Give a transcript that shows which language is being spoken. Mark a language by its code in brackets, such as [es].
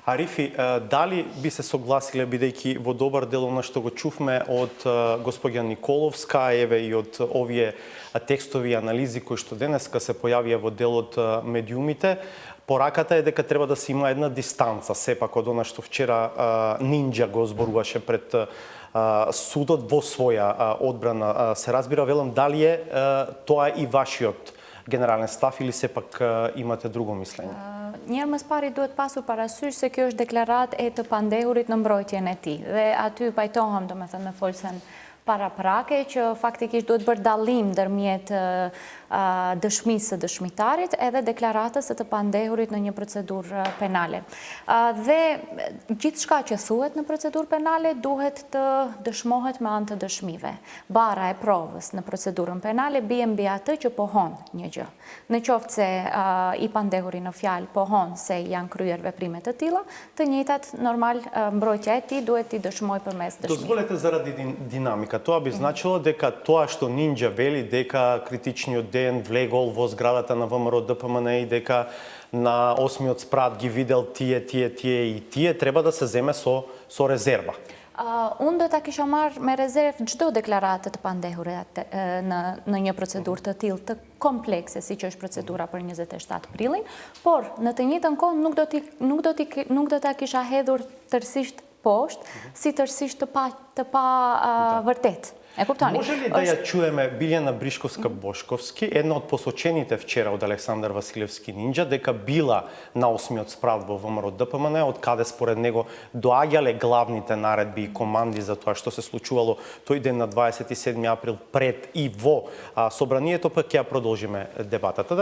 [mk] Арифи, дали би се согласиле, бидејќи во добар дел она што го чувме од господја Николовска, и од овие текстови и анализи кои што денеска се појавија во делот медиумите, пораката е дека треба да се има една дистанца, сепак од она што вчера Нинџа го зборуваше пред судот во своја одбрана. Се разбира, велам, дали е тоа и вашиот генерален став или сепак имате друго мислење? [sq] Njërë më pari duhet pasur parasysh se kjo është deklarat e të pandehurit në mbrojtjen e tij. Dhe aty pajtohem, domethënë në folsen paraprake, që faktikisht duhet bërë dallim ndërmjet dëshmisë së dëshmitarit edhe deklaratës së të pandehurit në një procedurë penale. Dhe gjithçka që thuhet në procedurë penale duhet të dëshmohet me anë të dëshmive. Bara e provës në procedurën penale bie mbi atë që pohon një gjë. Në qoftë se i pandehuri në fjalë pohon se janë kryer veprime të tilla, të njëjtat normal mbrojtja e tij duhet i dëshmoj përmes dëshmimit. [mk] Дозволете заради динамика. Тоа би значило дека тоа што Нинџа вели дека критичниот ден влегол во зградата на ВМРО ДПМН и дека на 8-миот спрат ги видел тие и тие, треба да се земе со резерва. [sq] Unë do ta kisha marrë me rezervë çdo deklaratë të pandehurit në një procedurë të tillë të komplekse siç është procedura për 27 prillin, por në të njëjtën kohë nuk do ta kisha hedhur tërësisht poshtë si tërësisht të pa vërtet. Е куптани. [mk] Може ли да ја чуеме Билјана Бришковска-Бошковски, една од посочените вчера од Александар Василевски Нинџа, дека била на 8-миот спрат во ВМРО ДПМН, од каде според него доаѓале главните наредби и команди за тоа што се случувало тој ден на 27 април пред и во собранието, пак ќе ја продолжиме дебатата.